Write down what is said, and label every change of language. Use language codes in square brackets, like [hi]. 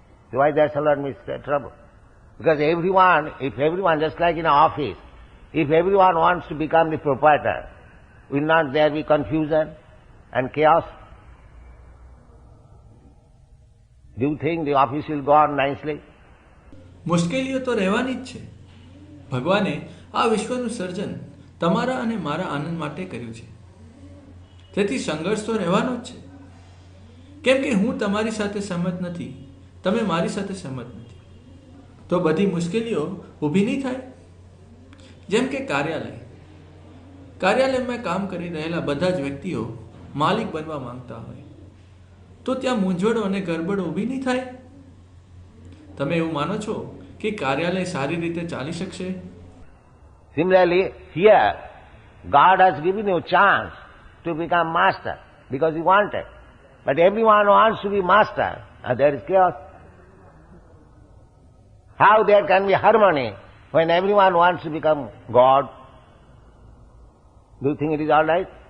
[en] So why there's a lot of trouble? Because if everyone, just like in an office, if everyone wants to become the proprietor, will not there be confusion and chaos? Do you think the office will go on nicely? [gu] મુશ્કેલીઓ તો રહેવાની જ છે. ભગવાને આ વિશ્વનું સર્જન તમારા અને મારા આનંદ માટે કર્યું છે. તેથી સંઘર્ષ તો રહેવાનો જ છે. કેમ કે હું તમારી સાથે સહમત નથી, તમે મારી સાથે સહમત નથી, તો બધી મુશ્કેલીઓ ઊભી નહીં થાય. જેમ કે કાર્યાલયમાં કામ કરી રહેલા બધા જ વ્યક્તિઓ માલિક બનવા માંગતા હોય તો ત્યાં મૂંઝવણો અને ગરબડો ઊભી નહીં થાય. તમે એવું માનો છો કે કાર્યાલય સારી રીતે ચાલી શકશે? [en] Similarly, here, God has given you a chance to become master because you want it. But everyone wants to be master and there is chaos. How there can be harmony when everyone wants to become God? Do you think it is all right?